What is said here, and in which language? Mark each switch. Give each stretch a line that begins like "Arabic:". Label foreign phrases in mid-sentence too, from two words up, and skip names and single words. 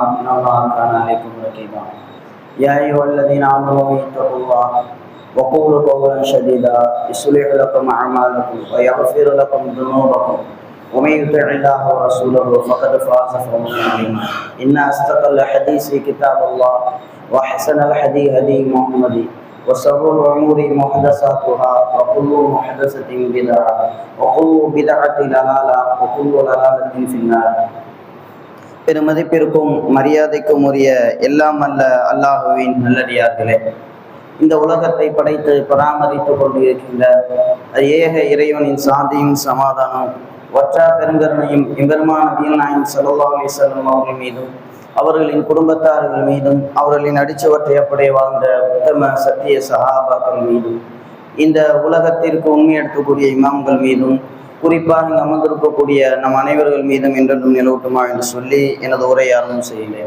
Arabic: ان الله كان عليكم رقيبا يا ايها الذين امنوا اتقوا الله وقولوا قولا سديدا يصلح لكم اعمالكم ويغفر لكم ذنوبكم ومن يطع الله ورسوله فقد فاز فوزا عظيما ان اصدق الحديث كتاب الله واحسن الهدي هدي محمد وشر الأمور محدثاتها وكل محدثة بدعة وكل بدعة ضلالة وكل ضلالة في النار.
Tamil: பெருமதிப்பிற்கும் மரியாதைக்கும் உரிய எல்லாம் அல்ல அல்லாஹுவின் நல்லடியார்களே, இந்த உலகத்தை படைத்து பராமரித்துக் கொண்டிருக்கின்ற ஏக இறைவனின் சாந்தியும் சமாதானம் வற்றா பெருங்கருணையும் எம்பெருமான் நபிகள் நாயகம்
Arabic: صلى الله عليه وسلم
Tamil: அவர்கள் மீதும் அவர்களின் குடும்பத்தார்கள் மீதும் அவர்களின் அடிச்சுவற்றை அப்படியே வாழ்ந்த உத்தம சத்திய சஹாபாக்கள் மீதும் இந்த உலகத்திற்கு உண்மை எடுக்கக்கூடிய இமாம்கள் மீதும் குறிப்பாக இங்கு அமர்ந்திருக்கக்கூடிய நம் அனைவர்கள் மீதும் என்றென்றும் நிலவட்டுமா என்று சொல்லி எனது உரையை ஆரம்பம் செய்கிறேன்.